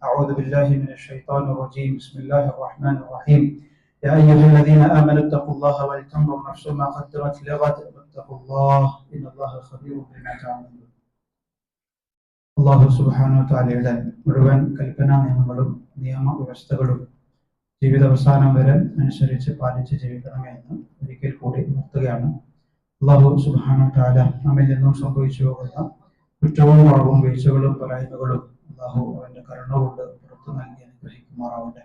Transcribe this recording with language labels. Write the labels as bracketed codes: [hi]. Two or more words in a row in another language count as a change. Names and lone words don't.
[ar] أعوذ بالله من الشيطان الرجيم. بسم الله الرحمن الرحيم. يا أيها الذين آمنوا اتقوا الله ولتنظر نفس ما قدمت لغد واتقوا الله إن الله خبير بما تعملون. الله سبحانه [ml] വതആലയുടെ മുഴുവൻ കൽപ്പനാ നിയമങ്ങളും നിയമവ്യവസ്ഥകളും ജീവിതാവസാനം വരെ അനുസരിച്ച് പാലിച്ച് ജീവിക്കണമേ എന്ന് ഒരിക്കൽ കൂടി ഉണർത്തുകയാണ്. [ar] الله سبحانه وتعالى [ml] നമ്മിൽ നിന്നും സംഭവിച്ചു പോകുന്ന കുറ്റവും കുറവും വീഴ്ചകളും പോരായ്മകളും അള്ളാഹു അവന്റെ കരുണ കൊണ്ട് പുറത്തു നൽകി അനുഗ്രഹിക്കുമാറാവട്ടെ.